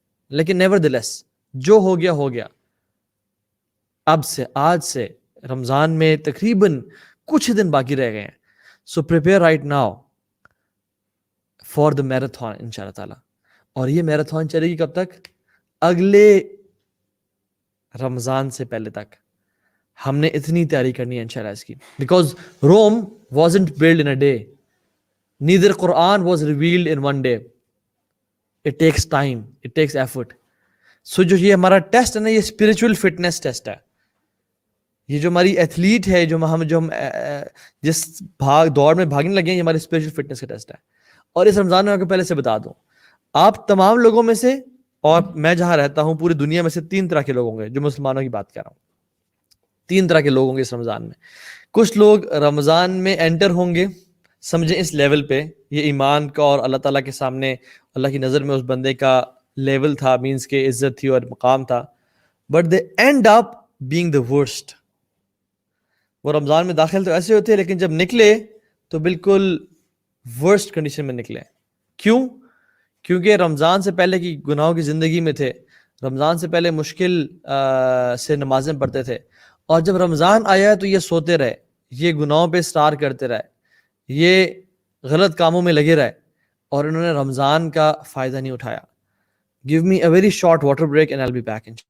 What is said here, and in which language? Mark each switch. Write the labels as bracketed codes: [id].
[ur] لیکن [en] nevertheless, [ur] جو ہو گیا ہو گیا. اب سے, آج سے رمضان میں تقریباً کچھ دن باقی رہ گئے ہیں. [en] So prepare right now for the marathon ان شاء اللہ تعالیٰ. [ur] اور یہ میراتھن چلے گی کب تک؟ اگلے رمضان سے پہلے تک. ہم نے اتنی تیاری کرنی ہے انشاءاللہ اس کی, [en] Because Rome wasn't built in a day, neither Quran was revealed in one day. It takes time, it takes effort. [ur] سو جو یہ ہمارا ٹیسٹ ہے نا, یہ اسپرچل فٹنس ٹیسٹ ہے. یہ جو ہماری ایتھلیٹ ہے, جو ہم جس دوڑ میں بھاگنے لگے ہیں, یہ ہماری اسپرچل فٹنس کا ٹیسٹ ہے. اور اس رمضان میں آپ کو پہلے سے بتا دوں, آپ تمام لوگوں میں سے, اور میں جہاں رہتا ہوں پوری دنیا میں سے 3 طرح کے لوگ ہوں گے, جو مسلمانوں کی بات کر رہا ہوں. 3 طرح کے لوگ ہوں گے اس رمضان میں. کچھ لوگ رمضان میں انٹر ہوں گے, سمجھیں اس لیول پہ, یہ ایمان کا اور اللہ تعالیٰ کے سامنے اللہ کی نظر میں اس بندے کا لیول تھا, مینس کہ عزت تھی اور مقام تھا, [en] But they end up being the worst. [ur] وہ رمضان میں داخل تو ایسے ہوتے ہیں, لیکن جب نکلے تو بالکل ورسٹ کنڈیشن میں نکلے. کیوں؟ کیونکہ رمضان سے پہلے کی گناہوں کی زندگی میں تھے, رمضان سے پہلے مشکل سے نمازیں پڑھتے تھے, اور جب رمضان آیا تو یہ سوتے رہے, یہ گناہوں پہ اسٹار کرتے رہے, یہ غلط کاموں میں لگے رہے, اور انہوں نے رمضان کا فائدہ نہیں اٹھایا. [en] Give me a very short water break and I'll be back.